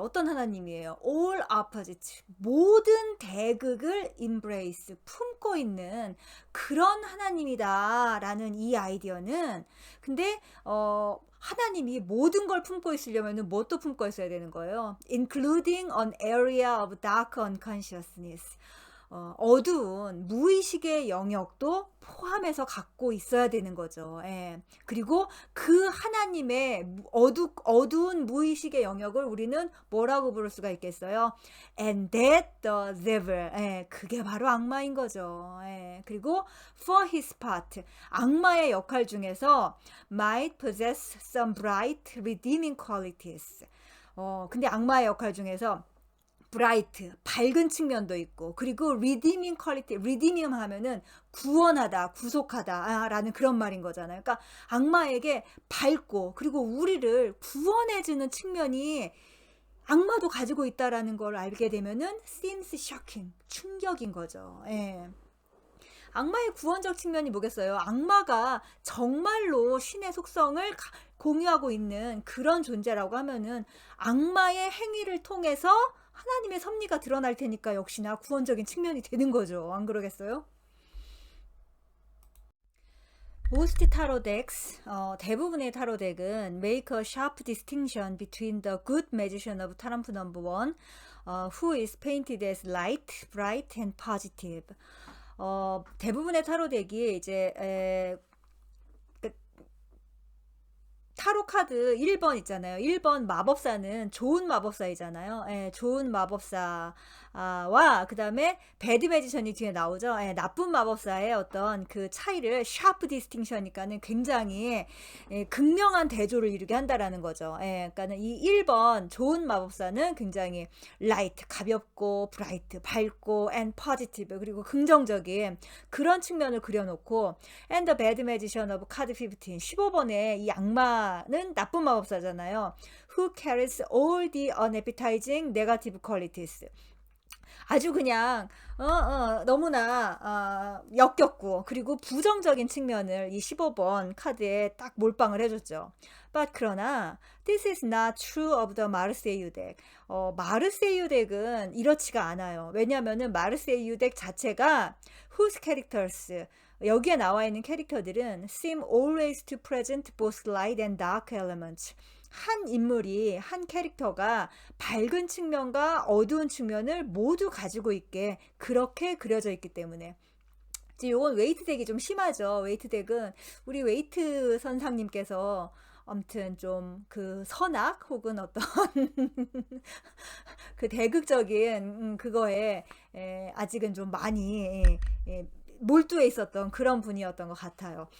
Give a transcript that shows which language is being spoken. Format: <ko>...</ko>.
<ko>어떤 하나님이에요?</ko> <en>All opposites.</en> <ko>모든 대극을 embrace, 품고 있는 그런 하나님이다라는 이 아이디어는 근데 하나님이 모든 걸 품고 있으려면 무엇도 품고 있어야 되는 거예요.</ko> <en>Including an area of dark unconsciousness.</en> <ko>어두운 무의식의 영역도 포함해서 갖고 있어야 되는 거죠. 그리고 그 하나님의 어두운 무의식의 영역을 우리는 뭐라고 부를 수가 있겠어요?</ko> <en>And that the devil.</en> <ko>그게 바로 악마인 거죠.</ko> <en>그리고 for his part.</en> <ko>악마의 역할 중에서</ko> <en>might possess some bright redeeming qualities.</en> <ko>근데 악마의 역할 중에서 브라이트, 밝은 측면도 있고 그리고 redeeming quality, redeeming 하면은 구원하다, 구속하다 라는 그런 말인 거잖아요. 그러니까 악마에게 밝고 그리고 우리를 구원해주는 측면이 악마도 가지고 있다라는 걸 알게 되면은</ko> <en>seems shocking,</en> <ko>충격인 거죠. 악마의 구원적 측면이 뭐겠어요? 악마가 정말로 신의 속성을 공유하고 있는 그런 존재라고 하면은 악마의 행위를 통해서 하나님의 섭리가 드러날 테니까 역시나 구원적인 측면이 되는 거죠. 안 그러겠어요?</ko> <en>Most tarot decks,</en> <ko>대부분의 타로 덱은</ko> <en>make a sharp distinction between the good magician of Tarampu number 1, who is painted as light, bright, and positive.</en> <ko>대부분의 타로 덱이 이제 타로 카드 1번 있잖아요. 1번 마법사는 좋은 마법사이잖아요. 좋은 마법사와 그 다음에 배드 매지션이 뒤에 나오죠. 나쁜 마법사의 어떤 그 차이를 샤프 디스팅션이니까는 굉장히 극명한 대조를 이루게 한다라는 거죠. 그러니까는 이 1번 좋은 마법사는 굉장히 라이트, 가볍고 브라이트, 밝고</ko> <en>and positive</en> <ko>그리고 긍정적인 그런 측면을 그려놓고</ko> <en>and the bad magician of card 15,</en> <ko>15번에 이 악마 는 나쁜 마법사잖아요.</ko> <en>Who carries all the unappetizing negative qualities.</en> <ko>아주 그냥 너무나 역겹고 그리고 부정적인 측면을 이 15번 카드에 딱 몰빵을 해줬죠.</ko> <en>But</en> <ko>그러나</ko> <en>this is not true of the 마르세유 덱.</en> <ko>마르세유 덱은 이렇지가 않아요. 왜냐하면은 마르세유 덱 자체가</ko> <en>whose characters</en> <ko>여기에 나와 있는 캐릭터들은</ko> <en>seem always to present both light and dark elements.</en> <ko>한 인물이, 한 캐릭터가 밝은 측면과 어두운 측면을 모두 가지고 있게 그렇게 그려져 있기 때문에. 이제 요건 웨이트 덱이 좀 심하죠. 웨이트 덱은 우리 웨이트 선상님께서 아무튼 좀 그 선악 혹은 어떤 그 대극적인 그거에 아직은 좀 많이 몰두해 있었던 그런 분이었던 것 같아요.</ko>